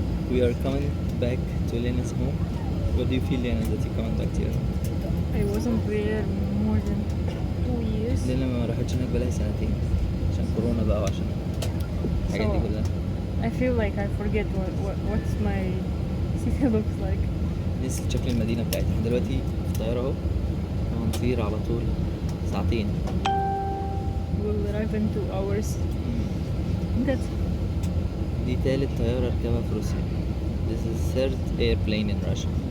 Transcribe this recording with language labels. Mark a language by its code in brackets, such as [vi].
[en] We are coming back to Lena's home. What do you feel Lena that you're coming back to your home? I wasn't there more than 2 years. [ar] لينا ما راحتش هناك بقالها سنتين عشان كورونا بقى وعشان الحاجات دي كلها. [en] I feel like I forget what's my city looks like. [ar] لسه شكل المدينة بتاعتنا. احنا دلوقتي في الطيارة اهو وهنطير على طول ساعتين. [en] We'll arrive in 2 hours. That's [ar] دي تالت طيارة اركبها في روسيا. [en] This is third airplane in Russia.